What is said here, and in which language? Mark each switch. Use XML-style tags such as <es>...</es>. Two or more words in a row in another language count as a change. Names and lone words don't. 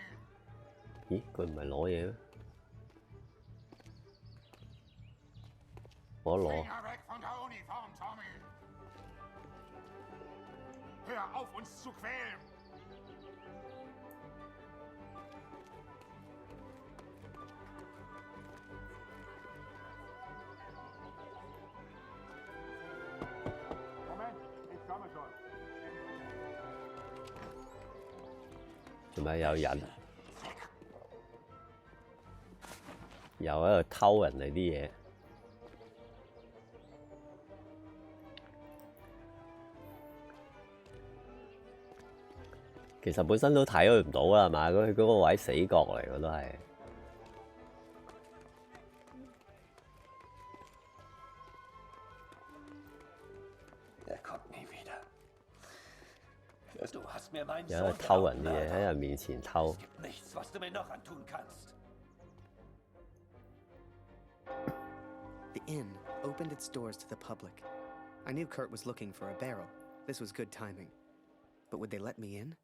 <yue>咦？佢唔係攞嘢咩？我攞。</yue> <de>Finger weg von der Uniform, Tommy! Hör auf, uns zu quälen! Moment, ich komme schon.</de> <yue>做咩有人？又喺度偷人哋啲嘢。其實本身都睇佢唔到啦，係嘛？嗰個位死角嚟嘅都係。有喺度偷人啲嘢，喺人面前偷。</yue> <de>Nichts, was du mir noch antun kannst.</de> <en>The inn opened its doors to the public. I knew Kurt was looking for a barrel. This was good timing. But would they let me in?</en>